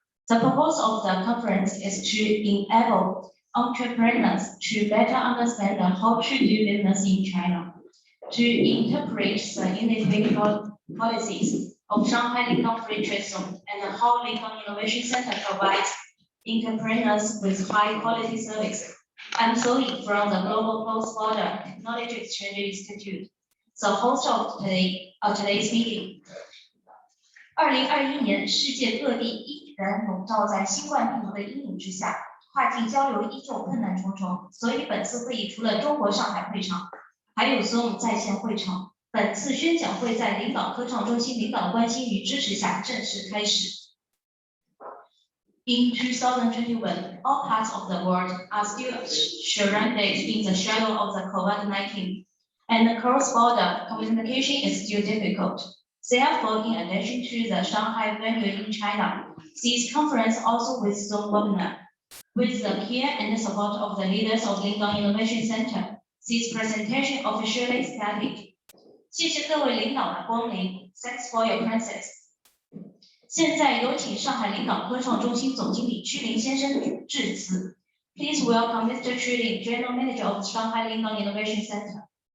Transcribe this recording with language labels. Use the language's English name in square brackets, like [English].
[English] The purpose of the conference is to enable entrepreneurs to better understand how to do business in China, to interpret the unique policies of Shanghai Lingang Free Trade Zone and how Lingang Innovation Center provides entrepreneurs with high quality service. I'm Zoe from the Global Cross-Border Technology Exchange Institute, the host of today's meeting. [Chinese] 2021年，世界各地依然笼罩在新冠病毒的阴影之下，跨境交流依旧困难重重。所以本次会议除了中国上海会场，还有 Zoom 在线会场。本次宣讲会在领导科创中心领导的关心与支持下正式开始。 [English] In 2021, all parts of the world are still surrounded in the shadow of the COVID-19, and the cross-border communication is still difficult. Therefore, in addition to the Shanghai venue in China, this conference also with Zoom webinar. With the care and support of the leaders of Lingang Innovation Center, this presentation officially started. [Chinese] 谢谢各位领导的光临 ， [English] Thanks for your presence. [Chinese] 现在有请上海领导科创中心总经理屈林先生致辞。 [English] Please welcome Mr. Qu Lin, General Manager of Shanghai Lingang Innovation Center.